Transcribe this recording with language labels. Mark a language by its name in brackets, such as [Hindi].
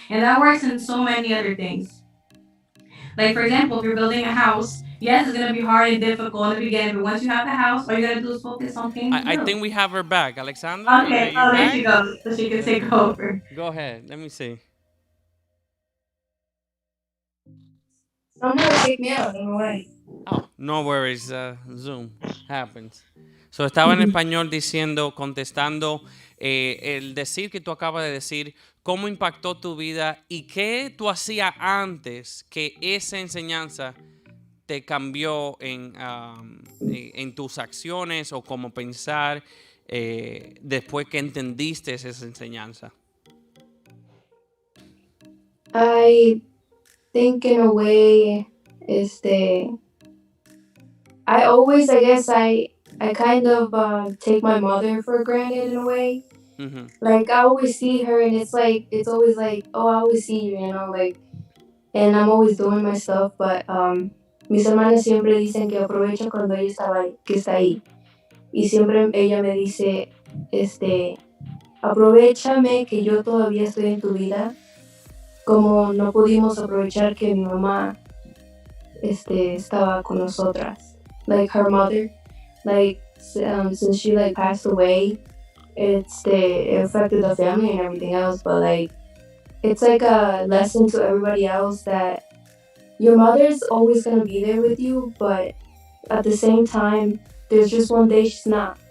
[English] And that works in so many other things. Like, for example, if you're building a house, yes, it's going to be hard and difficult in the beginning, but once you have the house, all you got to do is focus on things. I think we have her back. Alexandra? Okay, there she goes. So she can take over. Go ahead. Let me see. Someone take me out. No way. Oh, no worries. Zoom happens. [Spanish] So, estaba en español diciendo, contestando el decir que tú acabas de decir, cómo impactó tu vida y qué tú hacías antes que esa enseñanza te cambió en tus acciones o cómo pensar después que entendiste esa enseñanza. [English] I think in a way, I always, I guess, I kind of take my mother for granted in a way. Ujú. Like I always see her, and it's always like, oh, I always see you, like, and I'm always doing my stuff. [Spanish] But mis hermanas siempre dicen que aprovecho cuando ella que está ahí, y siempre ella me dice, aprovechame que yo todavía estoy en tu vida, como no pudimos aprovechar que mi mamá estaba con nosotras. [English] Like her mother, like since she like passed away, it affected the family and everything else. But like it's like a lesson to everybody else that your mother's always gonna be there with you, but at the same time, there's just one day she's not.